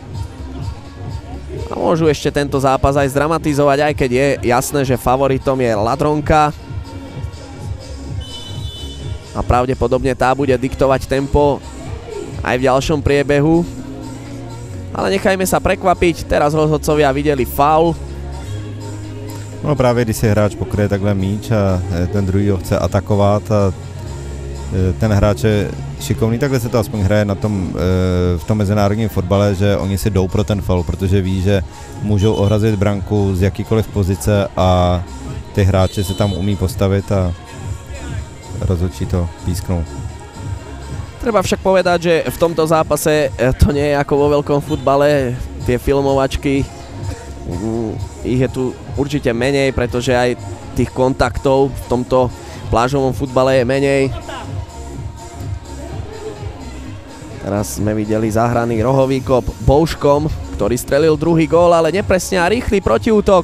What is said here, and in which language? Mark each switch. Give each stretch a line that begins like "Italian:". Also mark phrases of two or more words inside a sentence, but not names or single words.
Slovak: A môžu ešte tento zápas aj zdramatizovať, aj keď je jasné, že favoritom je Ladronka. A pravdepodobne tá bude diktovať tempo aj v ďalšom priebehu. Ale nechajme sa prekvapiť, teraz rozhodcovia videli faul.
Czech: No právě když si hráč pokryje takhle míč a ten druhý ho chce atakovat a ten hráč je šikovný, takhle se to aspoň hraje na tom, v tom mezinárodním fotbale, že oni si jdou pro ten faul, protože ví, že můžou ohrazit branku z jakýkoliv pozice a ty hráči se tam umí postavit a rozhodčí to písknú.
Slovak: Treba však povedať, že v tomto zápase to nie je ako vo veľkom futbale. Tie filmovačky, ich je tu určite menej, pretože aj tých kontaktov v tomto plážovom futbale je menej. Teraz sme videli zahraný rohový kop Bouškom, ktorý strelil druhý gól, ale nepresne a rýchly protiútok.